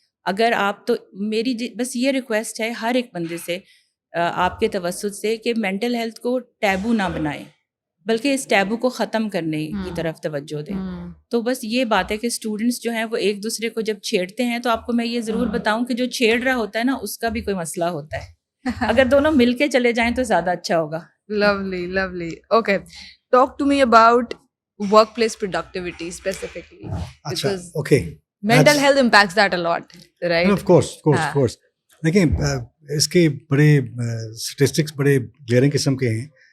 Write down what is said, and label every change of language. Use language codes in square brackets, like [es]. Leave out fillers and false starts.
[ur] اگر آپ, تو میری بس یہ ریکویسٹ ہے ہر ایک بندے سے آپ کے توسط سے کہ مینٹل ہیلتھ کو ٹیبو نہ بنائیں, بلکہ اس ٹیبو کو ختم کرنے کی طرف توجہ دیں. تو بس یہ بات ہے کہ اسٹوڈنٹس جو ہیں وہ ایک دوسرے کو جب چھیڑتے ہیں تو آپ کو میں یہ ضرور بتاؤں کہ جو چھیڑ رہا ہوتا ہے نا اس کا بھی کوئی مسئلہ ہوتا ہے. اگر دونوں مل کے چلے جائیں تو زیادہ اچھا ہوگا. [en] Lovely, lovely. Okay, talk to me about workplace productivity specifically. Because okay, mental health impacts that a lot, right? Of course. [ur] دیکھیں اس کے بڑے اسٹیٹسٹکس بڑے گلیئرنگ قسم کے ہیں.